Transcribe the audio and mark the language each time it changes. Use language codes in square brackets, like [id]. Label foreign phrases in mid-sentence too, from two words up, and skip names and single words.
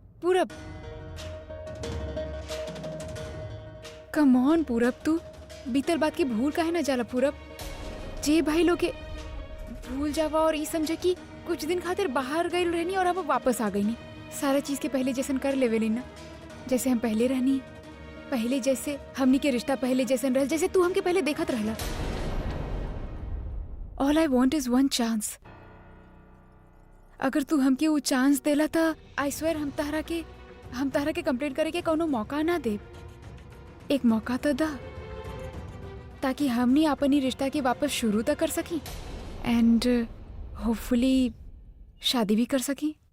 [bho] पूरब, [en] come on [bho] पूरब, तू बीतल बात की भूल काहे ना जाला पूरब? जे भाई लोग के भूल जावा और ये समझे कि कुछ दिन खातिर बाहर गई रहनी और अब वापस आ गई नहीं। सारा चीज के पहले जैसन कर लेवे ना, जैसे हम पहले रहनी, पहले जैसे हमनी के रिश्ता पहले जैसन रहल, जैसे तू हमके पहले देखत रहला। [en] All I want is one chance. [bho] अगर तू हमके वो चांस देला था, [en] I swear [bho] हम तहरा के कंप्लेंट करे के कोनो मौका ना दे। एक मौका तो दा, ताकि हमनी अपनी रिश्ता के वापस शुरू तक कर सकी, [en] and hopefully [bho] शादी भी कर सकी।